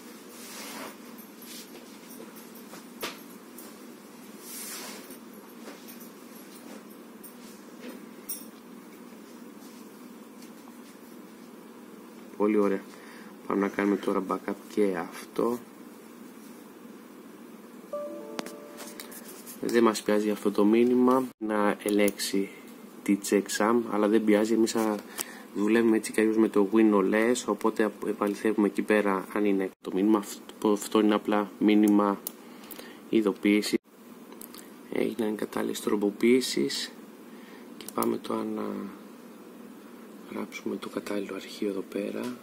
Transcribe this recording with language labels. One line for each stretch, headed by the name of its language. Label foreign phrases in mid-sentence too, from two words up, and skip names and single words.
Greek: Πολύ ωραία. Πάμε να κάνουμε τώρα backup και αυτό. Δεν μας πειράζει αυτό το μήνυμα να ελέγξει τη checksum, αλλά δεν πειράζει, εμείς θα δουλεύουμε έτσι κι αλλιώς με το
English: win or less,
Greek: οπότε επαληθεύουμε εκεί πέρα αν είναι το μήνυμα. Αυτό είναι απλά μήνυμα ειδοποίηση. Έγιναν κατάλληλες τροποποίησεις και πάμε τώρα να γράψουμε το κατάλληλο αρχείο εδώ πέρα.